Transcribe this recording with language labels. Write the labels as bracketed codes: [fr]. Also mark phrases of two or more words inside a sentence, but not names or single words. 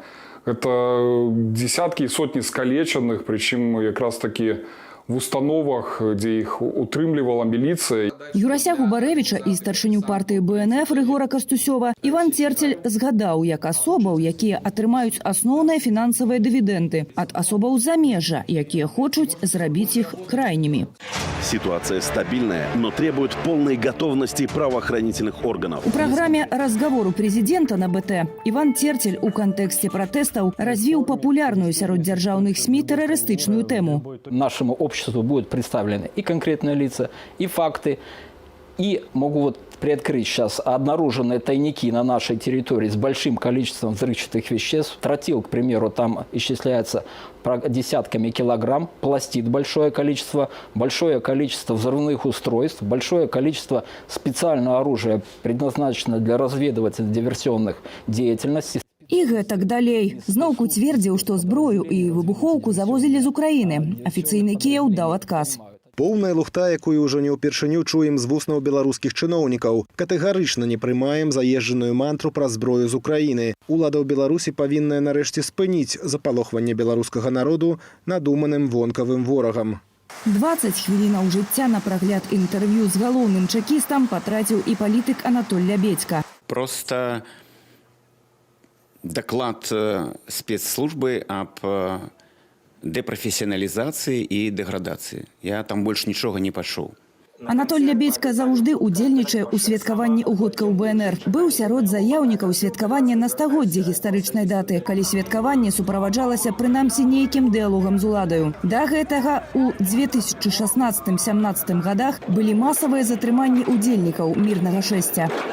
[be] Гэта дзесяткі і сотні скалечаных, прычым якраз такі в установах, дзе іх утрымлівала міліцыя. Юрася Губарэвіча і старшыню партыі БНФ Рыгора Кастусёва Іван Церцель згадаў як асобаў, якія атрымаюць асноўныя фінансавыя дывідэнды ад асобаў замежжа, якія хочуць зрабіць іх крайнімі. [ru] Ситуация стабильная, но требует полной готовности правоохранительных органов. У программе «Разговору президента» на БТ Иван Церцель у контексте протестов развил популярную [be] сярод дзяржаўных [ru] СМИ террористичную тему. Нашему обществу будут представлены и конкретные лица, и факты, и могу приоткрыть сейчас обнаруженные тайники на нашей территории с большим количеством взрывчатых веществ. Тротил, к примеру, там исчисляется десятками килограмм, пластид большое количество взрывных устройств, большое количество специального оружия, предназначенного для разведывательно-диверсионных деятельностей. [be] І гэтак далей. Зноўку цвердзіў, што зброю і выбухоўку завозілі з Украіны. Афіцыйны Кіеў даў адказ. Поўная лухта, якую ўжо не ўпершыню чуем з вуснаў беларускіх чыноўнікаў. Катэгарычна не прымаем заезджаную мантру пра зброю з Украіны. Улада ў Беларусі павінная нарэшце спыніць запалохванне беларускага народу надуманым вонкавым ворагам. 20 хвілінаў жыцця на прагляд інтэрв'ю з галоўным чэкістам патраціў і палітык Анатоль Лябедзька. [ru] Просто доклад спецслужбы об депрофессионализации и деградации. Я там больше ничего не пошел. [be] Анатоль Лябедзька заўжды удзельнічае ў святкаванні угодкаў БНР. Быў сярод заяўнікаў святкавання на стагоддзе гістарычнай даты, калі святкаванне суправаджалася прынамсі нейкім дыалогам з уладаю. Да гэтага у 2016-17 годах былі масавыя затрыманні удзельнікаў мірнага шэсця.